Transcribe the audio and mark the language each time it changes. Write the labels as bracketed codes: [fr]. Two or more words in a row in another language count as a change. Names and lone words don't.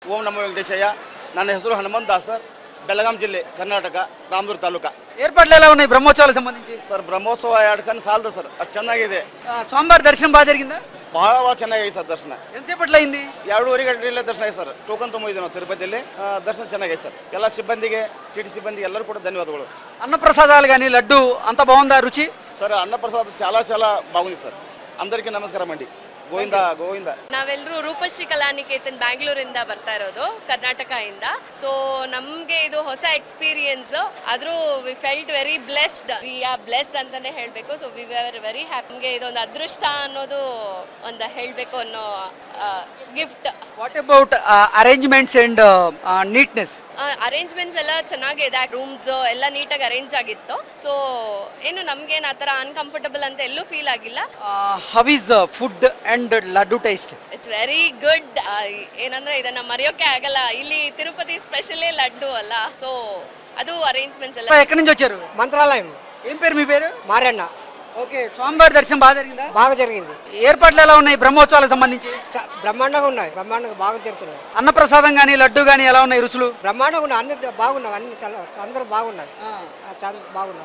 [kn] ಓಂ ನಮೋ ವೆಂಕಟೇಶಯ್ಯ. ನನ್ನ ಹೆಸರು ಹನುಮಂತ್ ದಾಸ್ ಸರ್, ಬೆಳಗಾಂ ಜಿಲ್ಲೆ, ಕರ್ನಾಟಕ, ರಾಮದುರ್ಗ ತಾಲೂಕು. [te] ఏర్పాట్లు ఎలా ఉన్నాయి బ్రహ్మోత్సవాలకు సంబంధించి? [kn] ಸರ್ ಬ್ರಹ್ಮೋತ್ಸವ 2 ಕಣ್ಣು ಸಾಲದು ಸರ್, ಅದು ಚೆನ್ನಾಗಿದೆ. [te] స్వామివారి దర్శనం బాగా జరిగిందా? [kn] ಬಹಳ ಚೆನ್ನಾಗಿದೆ ಸರ್ ದರ್ಶನ. [te] ఎంతసేపట్లో అయింది? [kn] 2:30 ಗಂಟೆಯಲ್ಲೇ ದರ್ಶನ ಆಗಿದೆ ಸರ್. ಟೋಕನ್ ತುಂಬಿದ್ವಿ ನಾವು ತಿರುಪತಿಯಲ್ಲಿ. ದರ್ಶನ ಚೆನ್ನಾಗಿದೆ ಸರ್. ಎಲ್ಲ ಸಿಬ್ಬಂದಿಗೆ, ಟಿಟಿ ಸಿಬ್ಬಂದಿಗೆ ಎಲ್ಲರೂ ಕೂಡ ಧನ್ಯವಾದಗಳು. [te] అన్నప్రసాదాలు కానీ లడ్డు అంత బాగుందా రుచి? ಸರ್ ಅನ್ನಪ್ರಸಾದ చాలా బాగుంది సార్. అందరికీ నమస్కారం అండి. [kn] ಗೋವಿಂದ ಗೋವಿಂದ. ನಾವೆಲ್ಲರೂ ರೂಪಶ್ರೀ ಕಲಾನಿಕೇತನ್ ಬ್ಯಾಂಗ್ಳೂರಿಂದ ಬರ್ತಾ ಇರೋದು, ಕರ್ನಾಟಕ ಇಂದ. ಸೊ ನಮ್ಗೆ ಇದು ಹೊಸ ಎಕ್ಸ್ಪೀರಿಯನ್ಸ್. ಆದ್ರೂ [en] we felt very blessed. we are blessed [kn] ಅಂತಾನೆ ಹೇಳ್ಬೇಕು. [en] so we are very happy. [kn] ನಮ್ಗೆ ಇದೊಂದು ಅದೃಷ್ಟ ಅನ್ನೋದು ಒಂದು ಹೇಳ್ಬೇಕು ಅನ್ನೋ ಗಿಫ್ಟ್. [en] what about arrangements and neatness? [kn] ಅರೇಂಜ್ಮೆಂಟ್ಸ್ ಎಲ್ಲ ಚೆನ್ನಾಗಿದೆ. ರೂಮ್ಸ್ ಎಲ್ಲ ನೀಟಾಗಿ ಅರೇಂಜ್ ಆಗಿತ್ತು. ಸೊ ಏನು ನಮ್ಗೇನು ಆ ಥರ ಅನ್ಕಂಫರ್ಟಬಲ್ ಅಂತ ಎಲ್ಲೂ ಫೀಲ್ ಆಗಿಲ್ಲ. [en] how is food and laddu taste? it's very good. [kn] ಏನಂದ್ರೆ ಇದನ್ನ ಮರೆಯೋಕೆ ಆಗಲ್ಲ. ಇಲ್ಲಿ ತಿರುಪತಿ ಸ್ಪೆಷಲೇ ಲಡ್ಡು ಅಲ್ಲ. ಸೊ ಅದು ಅರೇಂಜ್ಮೆಂಟ್ಸ್ ಎಲ್ಲ. [te] ఎక్కడి నుంచి వచ్చారు? మంత్రాలయం. ఏం పేరు మీ పేరు? మారన్న. ఓకే, స్వామివారి దర్శనం బాగా జరిగిందా? బాగా జరిగింది. ఏర్పాట్లు ఎలా ఉన్నాయి బ్రహ్మోత్సవాలకు సంబంధించి? బ్రహ్మాండంగా ఉన్నాయి. బ్రహ్మాండంగా బాగా జరుగుతున్నాయి. అన్నప్రసాదం కానీ లడ్డు కానీ ఎలా ఉన్నాయి రుచులు? బ్రహ్మాండంగా ఉన్నాయి. అన్ని బాగున్నాయి. అన్ని అందరూ బాగున్నారు. బాగున్నారు.